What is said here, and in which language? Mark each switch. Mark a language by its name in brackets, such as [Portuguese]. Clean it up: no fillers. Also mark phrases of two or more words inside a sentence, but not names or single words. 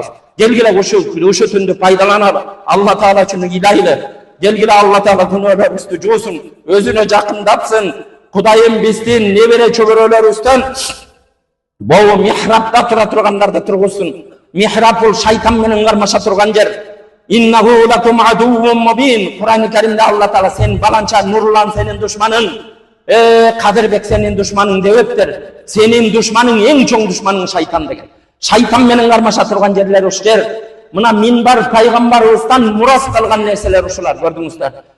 [Kyrgyz] Келгиле ушу түндү пайдаланалы. Алла Таала үчүн илайлы. Келгиле Алла Таала күнөөлөрүбүздү жуусун, өзүнө жакындатсын. Кудайым биздин небере чөбөрөлөрүбүздөн боо михрабта тура тургандарды тургузсын. Михраб бул шайтан менен кармаша турган жер. [Arabic] إنه لكم عدو مبين. [Kyrgyz] Кур'ан-ы Каримде Алла Таала сен баланча Нурлан сенин душманың, Кадырбек сенин душманың дептир. Сенин душманың, эң чоң душманың шайтан деген. Шайтан менен кармаша турган жерлер уш жер. Мына минбар пайгамбарыбыздан мурас калган нерселер ушулар, көрдүңүздөр.